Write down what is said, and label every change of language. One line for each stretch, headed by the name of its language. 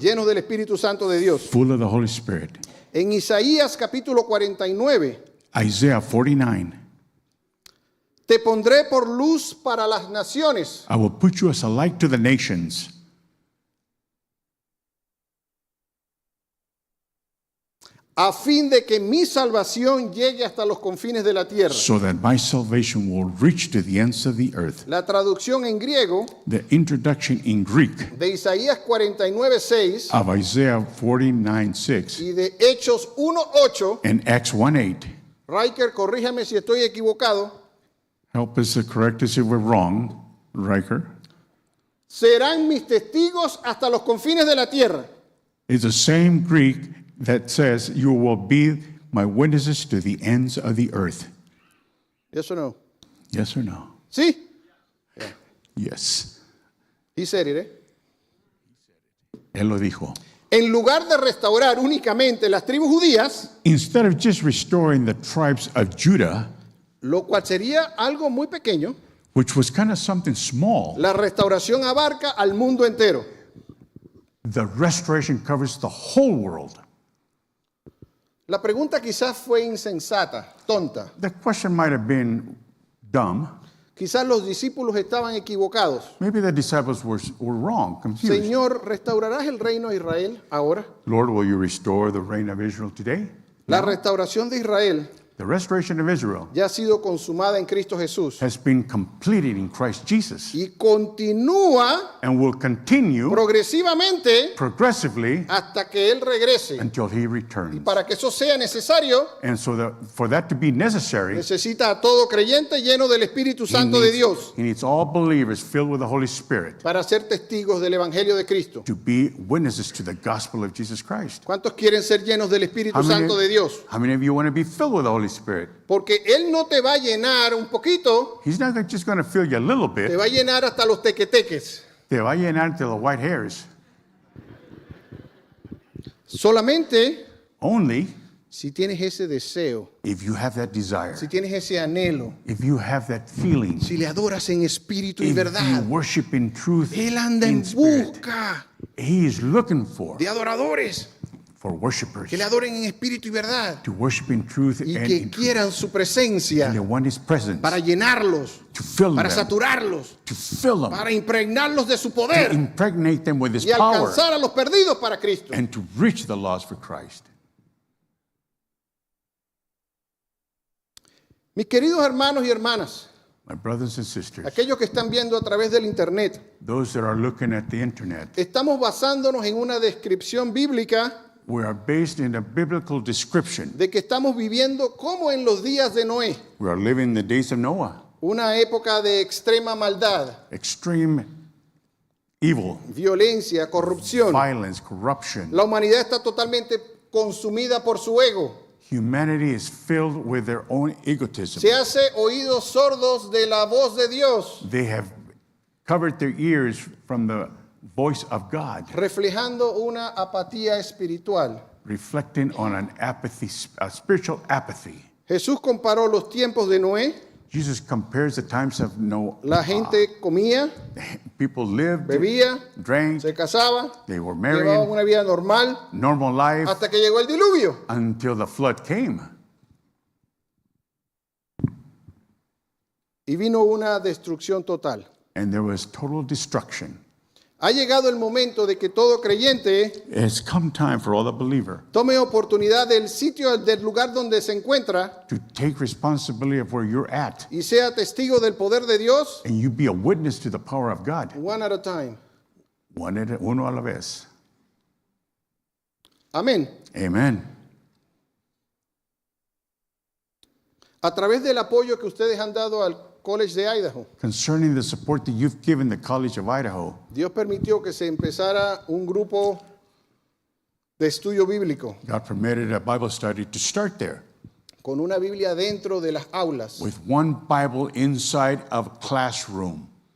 Spanish: llenos del Espíritu Santo de Dios.
English: full of the Holy Spirit.
Spanish: En Isaías capítulo 49,
English: Isaiah 49.
Spanish: te pondré por luz para las naciones,
English: I will put you as a light to the nations,
Spanish: a fin de que mi salvación llegue hasta los confines de la tierra.
English: so that my salvation will reach to the ends of the earth.
Spanish: La traducción en griego
English: The introduction in Greek
Spanish: de Isaías 49:6
English: of Isaiah 49:6
Spanish: y de Hechos 1:8,
English: and Acts 1:8.
Spanish: Riker, corríjame si estoy equivocado,
English: Help us to correct us if we're wrong, Riker.
Spanish: serán mis testigos hasta los confines de la tierra.
English: It's the same Greek that says, you will be my witnesses to the ends of the earth. Yes or no? Yes or no?
Spanish: Sí.
English: Yes. He said it,
Spanish: Él lo dijo. En lugar de restaurar únicamente las tribus judías,
English: Instead of just restoring the tribes of Judah,
Spanish: lo cual sería algo muy pequeño,
English: which was kind of something small,
Spanish: la restauración abarca al mundo entero.
English: the restoration covers the whole world.
Spanish: La pregunta quizás fue insensata, tonta.
English: The question might have been dumb.
Spanish: Quizás los discípulos estaban equivocados.
English: Maybe the disciples were wrong, confused.
Spanish: Señor, ¿restaurarás el reino de Israel ahora?
English: Lord, will you restore the reign of Israel today?
Spanish: La restauración de Israel
English: The restoration of Israel
Spanish: ya ha sido consumada en Cristo Jesús
English: has been completed in Christ Jesus
Spanish: y continúa
English: and will continue
Spanish: progresivamente
English: progressively
Spanish: hasta que Él regrese.
English: until he returns.
Spanish: Para que eso sea necesario,
English: And so for that to be necessary,
Spanish: necesita a todo creyente lleno del Espíritu Santo de Dios
English: he needs all believers filled with the Holy Spirit
Spanish: para ser testigos del Evangelio de Cristo.
English: to be witnesses to the gospel of Jesus Christ.
Spanish: ¿Cuántos quieren ser llenos del Espíritu Santo de Dios?
English: How many of you want to be filled with the Holy Spirit?
Spanish: Porque Él no te va a llenar un poquito,
English: He's not just going to fill you a little
Spanish: te
English: bit.
Spanish: va a llenar hasta los tequeteques. Te va a llenar
English: to the white hairs.
Spanish: Solamente
English: Only
Spanish: si tienes ese deseo,
English: if you have that desire,
Spanish: si tienes ese anhelo,
English: if you have that feeling,
Spanish: si le adoras en espíritu y
English: if you
Spanish: verdad.
English: worship in truth,
Spanish: Él anda
English: in
Spanish: en
English: spirit.
Spanish: busca
English: He is looking for
Spanish: de adoradores
English: worshipers
Spanish: que le adoren en espíritu y verdad
English: to worship in truth
Spanish: y
English: and
Spanish: que
English: in truth.
Spanish: quieran su presencia
English: And they want His presence
Spanish: para llenarlos,
English: to fill
Spanish: para
English: them,
Spanish: saturarlos,
English: to fill them,
Spanish: para impregnarlos de su
English: to
Spanish: poder
English: impregnate them with His
Spanish: y
English: power,
Spanish: alcanzar a los perdidos para Cristo.
English: and to reach the lost for Christ.
Spanish: Mis queridos hermanos y hermanas,
English: My brothers and sisters,
Spanish: aquellos que están viendo a través del internet,
English: those that are looking at the internet,
Spanish: estamos basándonos en una descripción bíblica
English: we are based in a biblical description.
Spanish: de que estamos viviendo como en los días de Noé,
English: We are living the days of Noah,
Spanish: una época de extrema maldad,
English: extreme evil,
Spanish: violencia, corrupción.
English: violence, corruption.
Spanish: La humanidad está totalmente consumida por su ego.
English: Humanity is filled with their own egotism.
Spanish: Se hace oídos sordos de la voz de Dios,
English: They have covered their ears from the voice of God,
Spanish: reflejando una apatía espiritual.
English: reflecting on an apathy, a spiritual apathy.
Spanish: Jesús comparó los tiempos de Noé.
English: Jesus compares the times of Noah.
Spanish: La gente comía,
English: People lived,
Spanish: bebía,
English: drank,
Spanish: se casaba,
English: they were
Spanish: llevaban
English: married,
Spanish: una vida normal
English: normal life,
Spanish: hasta que llegó el diluvio.
English: until the flood came.
Spanish: Y vino una destrucción total.
English: And there was total destruction.
Spanish: Ha llegado el momento de que todo creyente
English: It's come time for all the believer
Spanish: tome oportunidad del sitio, del lugar donde se encuentra
English: to take responsibility of where you're at,
Spanish: y sea testigo del poder de Dios,
English: and you be a witness to the power of God, one at a time.
Spanish: uno a la vez. Amén.
English: Amen.
Spanish: A través del apoyo que ustedes han dado al College de Idaho,
English: Concerning the support that you've given the College of Idaho,
Spanish: Dios permitió que se empezara un grupo de estudio bíblico
English: God permitted a Bible study to start there
Spanish: con una Biblia dentro de las aulas,
English: with one Bible inside of a classroom,